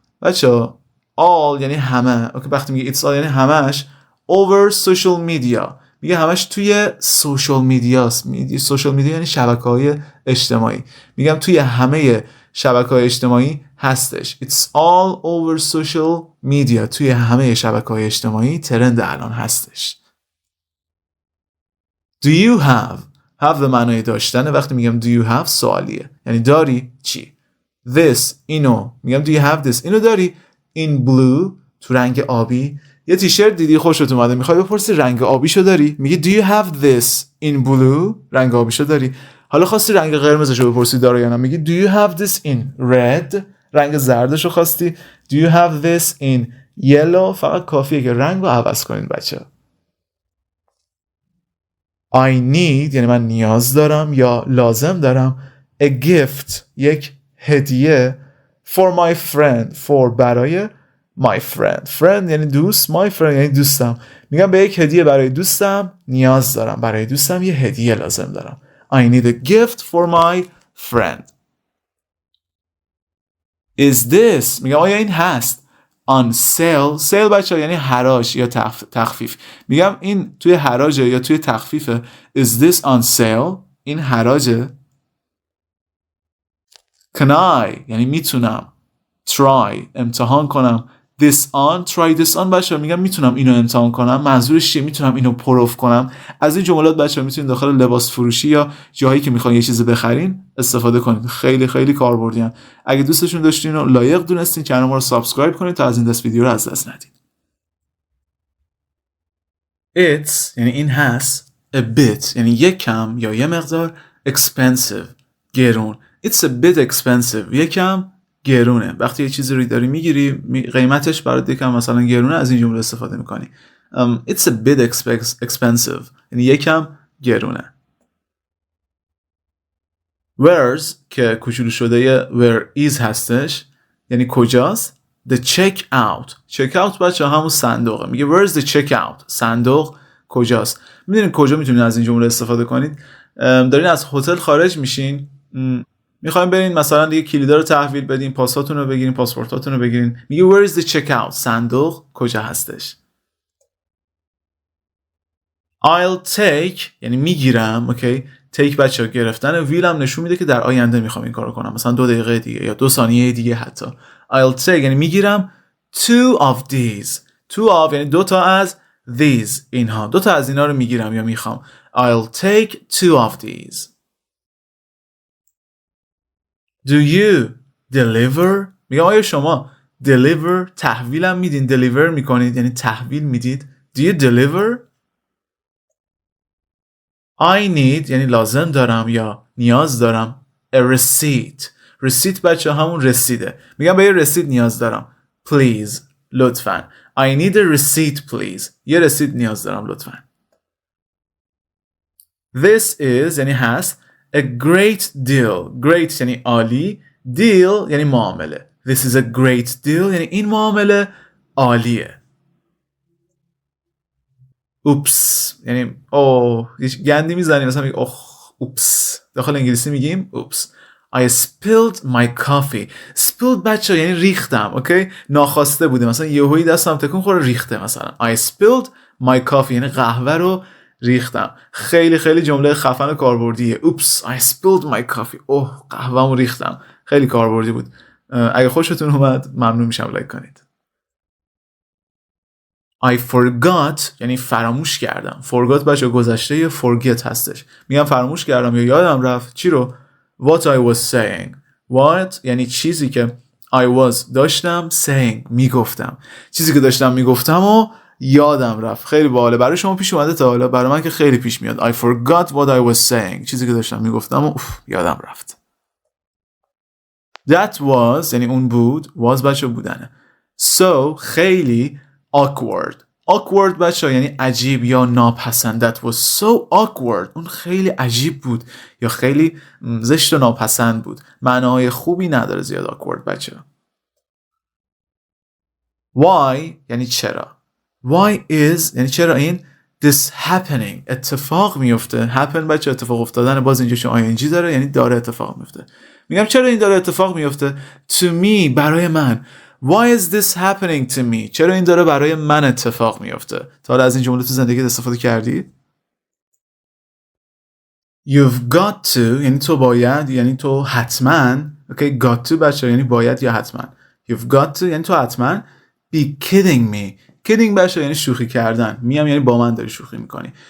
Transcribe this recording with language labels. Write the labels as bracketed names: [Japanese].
[Persian] بچه all یعنی همه. اوکی وقتی میگه [English] it's all [Persian] یعنی همش. [English] over social media [Persian] میگه همش توی سوشال میدیاست. سوشال میدیا یعنی شبکه‌های اجتماعی. میگم توی همه شبکه‌های اجتماعی هستش. [English] It's all over social media. [Persian] توی همه شبکه‌های اجتماعی ترند الان هستش. [English] Do you have [Persian] به معنای داشتنه. وقتی میگم [English] do you have [Persian] سوالیه یعنی داری چی. [English] This [Persian] اینو میگم [English] do you have this [Persian] اینو داری. [English] In blue [Persian] تو رنگ آبی. یه تیشرت دیدی خوشت اومده میخوای بپرسی رنگ آبیشو داری. [English] میگی do you have this in blue [Persian] رنگ آبیشو داری. حالا خواستی رنگ قرمزشو بپرسی داره یا نه میگی [English] do you have this in red [Persian] رنگ زردشو خواستی. [English] do you have this in yellow [Persian] فقط کافیه که رنگو عوض کنین بچه. [English] I need [Persian] یعنی من نیاز دارم یا لازم دارم. [English] a gift [Persian] یک هدیه. [English] for my friend for [Persian] برای [English] my friend [Persian] یعنی دوست. [English] my friend [Persian] یعنی دوستم. میگم به یک هدیه برای دوستم نیاز دارم. برای دوستم یه هدیه لازم دارم. [English] I need a gift for my friend. Is this [Persian] میگم آیا این هست [English] on sale. sale [Persian] بچه یعنی حراج یا تخفیف. میگم این توی حراجه یا توی تخفیفه. [English] Is this on sale [Persian] این حراجه. [English] Can I [Persian] یعنی میتونم try امتحان کنم. [English] this on try this on [Persian] بچه میگم میتونم اینو امتحان کنم. منظورش چیه؟ میتونم اینو پروف کنم. از این جملات بچه میتونید داخل لباس فروشی یا جایی که میخواین یه چیزی بخرین استفاده کنید. خیلی خیلی کاربردی ان. اگه دوستشون داشتین و لایق دونستین کانال ما رو سابسکرایب کنید تا از این دست ویدیو رو از دست ندید. [English] It's [Persian] یعنی این هست. [English] a bit [Persian] یعنی یک کم یا یه مقدار. [English] expensive [Persian] گرون. [English] It's a bit expensive [Persian] یکم گرونه. وقتی یه چیزی رو داری میگیری قیمتش برات یکم مثلا گرونه از این جمله استفاده میکنی. [English] It's a bit expensive [Persian] یعنی یکم گرونه. Where's که کوچولو شده یه [English] where is [Persian] هستش یعنی کجاست. [English] The checkout [Persian] بچه همون صندوقه. میگه [English] where's the checkout [Persian] صندوق کجاست. میدونید کجا میتونید از این جمله استفاده کنید. دارین از هتل خارج میشین میخوایم برین مثلا دیگه کلیدا رو تحویل بدین، پاساتون رو بگیرین، پاسپورتاتون رو بگیرین. میگه [English] where is the checkout [Persian] صندوق کجا هستش. [English] I'll take [Persian] یعنی میگیرم. اوکی take بچه گرفتن. ویل هم نشون میده که در آینده میخوام این کارو کنم مثلا 2 دقیقه دیگه یا 2 ثانیه دیگه حتی. [English] I'll take [Persian] یعنی میگیرم [English] 2 of these. 2 of [Persian] یعنی 2 تا از these اینها. 2 تا از اینا رو میگیرم یا میخوام. [English] I'll take 2 of these. Do you deliver [Persian] میگم آیا شما deliver تحویلم میدین. deliver میکنید یعنی تحویل میدید. [English] Do you deliver. I need [Persian] یعنی لازم دارم یا نیاز دارم. [English] A receipt [Persian] بچه همون رسیده. میگم به یه رسید نیاز دارم. Please لطفاً. [English] I need a receipt please. [Persian] یه رسید نیاز دارم لطفاً. [English] This is [Persian] یعنی هست. [English] A great deal. [Persian] Great یعنی عالی. Deal یعنی معامله. [English] This is a great deal [Persian] یعنی این معامله عالیه. Oops یعنی گندی میزنیم مثلا میگه oops. داخل انگلیسی میگیم oops. [English] I spilled my coffee. [Persian] spilled بچه یعنی ریختم. اوکی ناخواسته بوده مثلا یهویی دستم تکون خوره ریخته مثلا. [English] I spilled my coffee [Persian] یعنی قهوه رو ریختم. خیلی خیلی جمله خفن و کاربردیه. [English] Oops I spilled my coffee. [Persian] قهوه‌مو ریختم. خیلی کاربردی بود. اگه خوشتون اومد ممنون میشم لایک کنید. [English] I forgot [Persian] یعنی فراموش کردم. forgot بچه گذشته forget هستش. میگم فراموش کردم یا یادم رفت چی رو؟ [English] What I was saying. What [Persian] یعنی چیزی که [English] I was [Persian] داشتم [English] saying [Persian] میگفتم. چیزی که داشتم میگفتم و یادم رفت. خیلی باحاله. برای شما پیش اومده تا حالا؟ برای من که خیلی پیش میاد. [English] I forgot what I was saying. [Persian] چیزی که داشتم میگفتم و یادم رفت. [English] That was [Persian] یعنی اون بود. was بچه بودنه. [English] So [Persian] خیلی [English] awkward. [Persian] awkward بچه یعنی عجیب یا ناپسند. [English] That was so awkward. [Persian] اون خیلی عجیب بود یا خیلی زشت و ناپسند بود. معناهای خوبی نداره زیاد awkward بچه. Why یعنی چرا. [English] Why is [Persian] یعنی چرا این [English] this happening [Persian] اتفاق میفته. happen بچه اتفاق افتادن. باز اینجا چون ing داره یعنی داره اتفاق میفته. میگم چرا این داره اتفاق میفته. [English] To me [Persian] برای من. [English] Why is this happening to me؟ [Persian] چرا این داره برای من اتفاق میفته؟ تا حالا از این جمله تو زندگی استفاده کردی؟ [English] You've got to [Persian] یعنی تو باید یعنی تو حتما. Okay, [English] got to [Persian] بچه یعنی باید یا حتما. [English] You've got to [Persian] یعنی تو حتما [English] be kidding me. [Persian] kidding بچه یعنی شوخی کردن. میم یعنی با من داری شوخی میکنی.